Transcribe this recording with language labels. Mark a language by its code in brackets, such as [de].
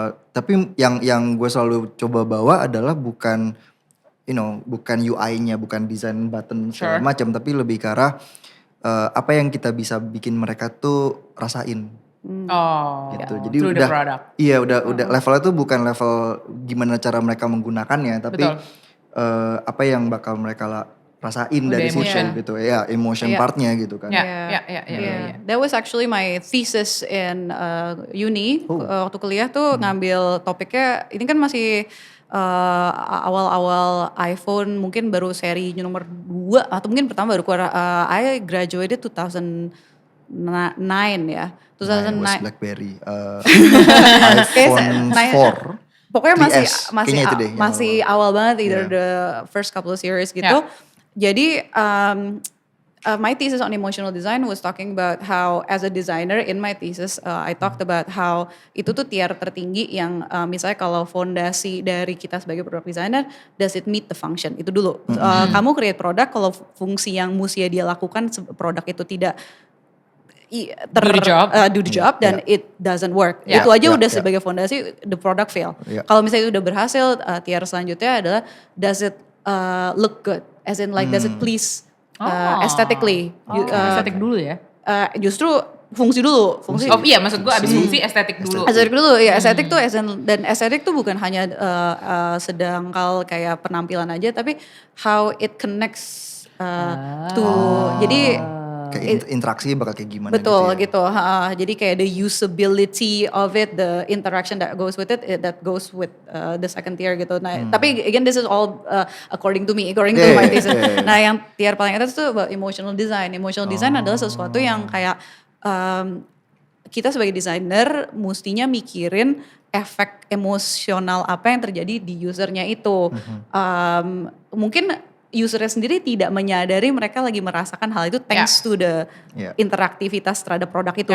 [id] Tapi yang gue selalu coba bawa adalah bukan UI-nya, bukan desain button segala macam, tapi lebih ke arah apa yang kita bisa bikin mereka tuh rasain. Gitu. Jadi [en] through the product. [id] Iya udah levelnya tuh bukan level gimana cara mereka menggunakannya, tapi apa yang bakal mereka rasain dari situ gitu ya, emotion partnya gitu kan. [en] Yeah. That was actually my thesis in uni. [id] Waktu kuliah tuh ngambil topiknya, ini kan masih awal-awal iPhone, mungkin baru seri nomor 2 atau mungkin pertama baru keluar. [en] I graduated 2009 ya. 2009. Was BlackBerry. iPhone 4. [id] Pokoknya 3S, kayaknya itu deh, masih awal banget, [en] either the first couple of series gitu. [id] Jadi [en] my thesis on emotional design was talking about how as a designer in my thesis I talked about how [id] itu tuh tier tertinggi yang misalnya kalau fondasi dari kita sebagai product designer, [en] does it meet the function? [id] Itu dulu. Kamu create produk kalau fungsi yang mesti dia lakukan produk itu tidak [en] do the job [id] dan [en] it doesn't work. [id] Itu aja udah sebagai fondasi, [en] the product fail. [id] Kalau misalnya udah berhasil, tier selanjutnya adalah [en] does it look good? As in like does it please aesthetically? [id] Estetik dulu ya? Justru fungsi dulu. Fungsi. Oh iya, maksud gue abis fungsi estetik dulu. Estetik dulu, ya estetik tuh dan estetik tuh bukan hanya sedangkal kayak penampilan aja, tapi [en] how it connects to, [id] jadi kayak interaksi bakal kayak gimana betul gitu ya. Jadi kayak [en] the usability of it, the interaction that goes with it, that goes with the second tier gitu. [id] Nah, tapi [en] again this is all according to me, according to my thesis. [id] Nah, yang tier paling atas tuh [en] about emotional design. [id] Emotional design adalah sesuatu yang kayak kita sebagai desainer mustinya mikirin efek emosional apa yang terjadi di usernya itu. Mungkin usernya sendiri tidak menyadari mereka lagi merasakan hal itu [en] thanks to the [id] interaktivitas terhadap produk itu.